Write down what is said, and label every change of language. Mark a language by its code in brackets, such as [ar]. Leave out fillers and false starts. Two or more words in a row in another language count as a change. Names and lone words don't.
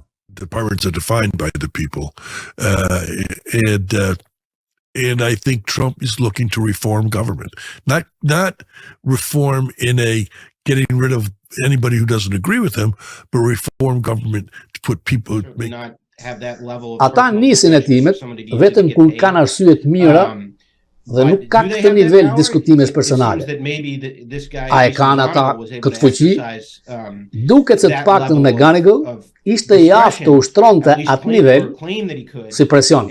[en] Departments are defined by the people. And I think Trump is looking to reform government. Not reform in a getting rid of anybody who doesn't agree with him, but reform government to put people... [sq] Ata nisin hetimet vetëm kur kanë arsye të mira dhe nuk ka këtë nivel diskutimesh personale. A e kanë ata këtë fuqi? Duket se të paktën McGonigal ishte I aftë të ushtronte atë nivel si presion.